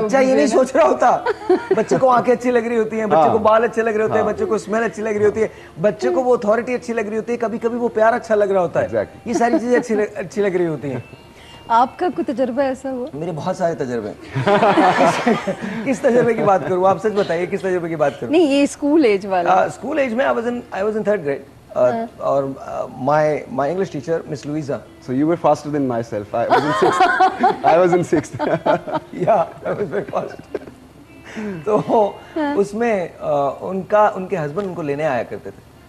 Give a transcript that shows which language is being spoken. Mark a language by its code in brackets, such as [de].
[hi] बच्चा ये नहीं सोच रहा होता, बच्चे को आंखें अच्छी लग रही होती हैं, बच्चे को बाल अच्छे लग रहे होते हैं, बच्चे को स्मेल अच्छी लग रही होती है, बच्चे को वो अथॉरिटी अच्छी लग रही होती है, कभी कभी वो प्यार अच्छा लग रहा होता है। ये सारी चीजें अच्छी लग रही होती हैं। आपका कोई तजुर्बा ऐसा हुआ? मेरे बहुत सारे तजुर्बे हैं। किस तजुर्बे की बात करूं? आप सच बताइए, किस तजुर्बे की बात करूं? नहीं, ये स्कूल एज वाला। [en] School age में I was in 3rd grade. और my English teacher, Miss Louisa. So you were faster than myself. I was in 6th. I was in 6th. Yeah, I was very fast. [hi] तो उसमें उनके husband उनको लेने आया करते थे.